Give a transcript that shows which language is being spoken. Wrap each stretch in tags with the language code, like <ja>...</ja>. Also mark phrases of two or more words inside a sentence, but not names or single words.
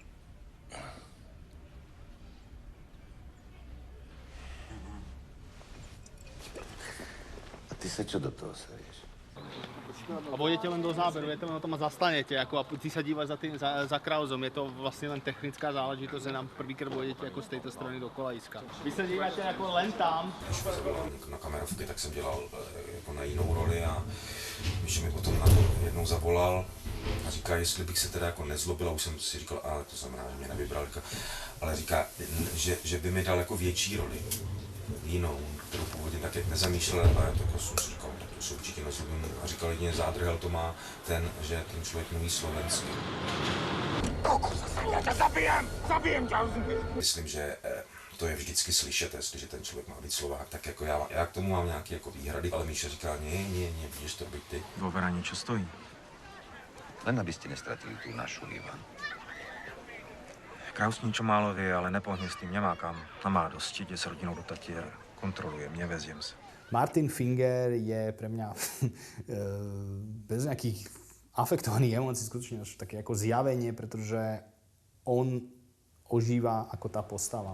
<sk>A ty sa čo do toho serieš? A vojdete len do záberu, viete, len o tom zastanete, ako a ty sa dívaš za Krauzom, je to vlastne len technická záležitosť, že nám prvýkrát vojdete ako z tejto strany do kolaiska. Vy sa díváte ako len tam.</sk> <cs>Na kamerovke tak jsem dělal jako na jinou roli a když mi potom na to jednou zavolal a říká, jestli bych se teda jako nezlobil, a už jsem si říkal, ale to znamená, že mě nevybral, ale říká, že by mi dal jako větší roli, jinou, kterou původně tak jak nezamýšlel, a já tak jsem si říkal, to se určitě nezlobím, a říkal jedině zádrhel to má ten, že ten člověk mluví slovensky. Já tě zabijem tě! Myslím, že to je vždycky slyšet, jestliže ten člověk má být Slovák, tak jako já k tomu mám nějaké jako výhrady, ale Míša říká, nie, budeš to být ty.</cs> <sk>Vo Vera niečo stojí. Len aby ste nestratili tú našu, Ivan. Kraus niečo málo vie, ale nepohne s tým, nemá kam. Má dosť, ide s rodinou do Tatier, kontrolujem, neveziem sa. Martin Finger je pre mňa bez nejakých afektovaných emócií skutočne až také ako zjavenie, pretože on ožíva ako tá postava.</sk>